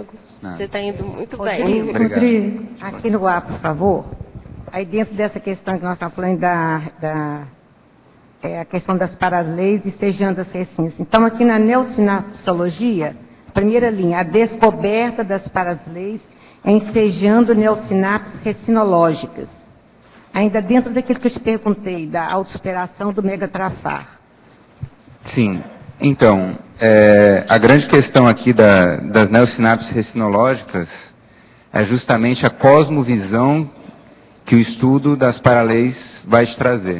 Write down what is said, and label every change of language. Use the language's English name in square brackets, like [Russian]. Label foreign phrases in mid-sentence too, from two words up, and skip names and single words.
[Portuguese] Você está indo muito bem. Rodrigo, aqui no ar, por favor. Aí dentro dessa questão que nós estamos falando a questão das paraleis e sejando as recins. Então, aqui na neosinapsologia, primeira linha, a descoberta das paraleis ensejando neosinapses recinológicas. Ainda dentro daquilo que eu te perguntei, da autossuperação do megatrafar. Sim. Então, a grande questão aqui das neosinapses recinológicas é justamente a cosmovisão que o estudo das paraleis vai te trazer.